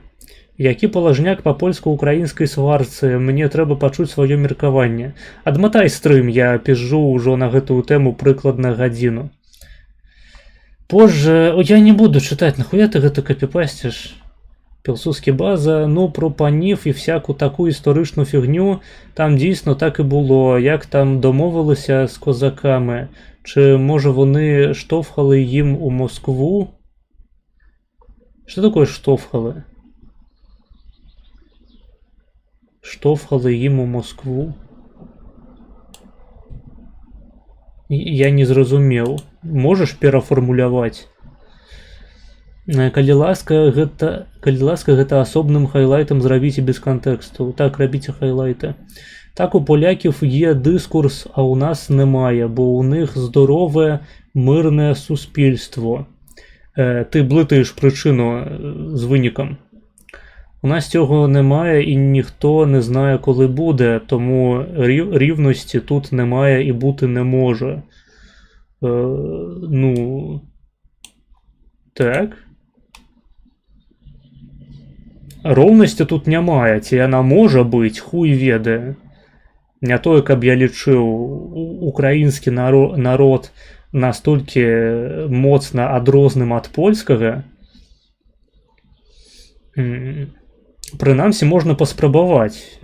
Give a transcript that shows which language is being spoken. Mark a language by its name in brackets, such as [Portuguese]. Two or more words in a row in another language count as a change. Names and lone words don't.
[Belarusian] Які палажняк па польска-украінскай сварцы, мне трэба пачуць сваё меркаванне. Адматай стрым, я пізжу ўжо на гэтую тэму прыкладна гадзіну. Позже, я не буду чытаць, нахуя ты гэта капіпасціш? [Ukrainian] Пілсудскі база, про панів і всяку таку історичну фігню, там дійсно так і було, як там домовилися з козаками, чи може вони штовхали їм у Москву? Що таке штовхали? Штовхали їм у Москву. [Belarusian] Я не зразумеў. Можаш перафармуляваць? Калі ласка, гэта асобным хайлайтам зрабіце без кантэксту. Так, рабіце хайлайты. [Ukrainian] Так, у поляків є дискурс, а у нас немає, бо у них здорове, мирне суспільство. Ти блитаєш причину з виніком. У нас цього немає і ніхто не знає, коли буде, тому рівності тут немає і бути не може. [Belarusian] Так. Роўнасці тут немає, ці яна можа быць, хуй ведае. Не тое, каб я лічыў украінскі народ настолькі моцна адрозным ад польскага. Прынамсі, можна паспрабаваць.